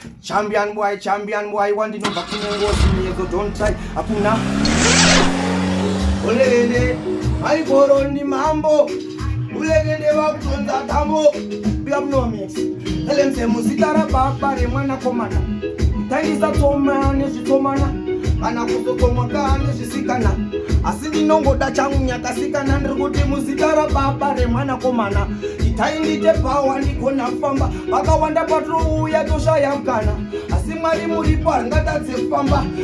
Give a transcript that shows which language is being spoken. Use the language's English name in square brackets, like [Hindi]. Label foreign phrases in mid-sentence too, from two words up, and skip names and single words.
[English] Champion boy, champion boy, [Shona] wandinobva kune ngozi, miedzo [English] don't try, [Shona] hakuna. Olele, maikoro ni mambo. Ulele, vakutonza tambo. [English] Big up no mix. [Shona] Ele mse muzita ra baba re mwana komana. Tangisa tsoma ne zvitsomana. Kana kuzotsomwa ka ne zvisikana. Asi ndinongoda changu nyakasikana. Ndiri kuti muzita ra baba re mwana komana. Itai ndite power, ndigona kufamba. Vakawanda patouya toshaya mukana. Asi Mwari muripo, haringatadze kufamba.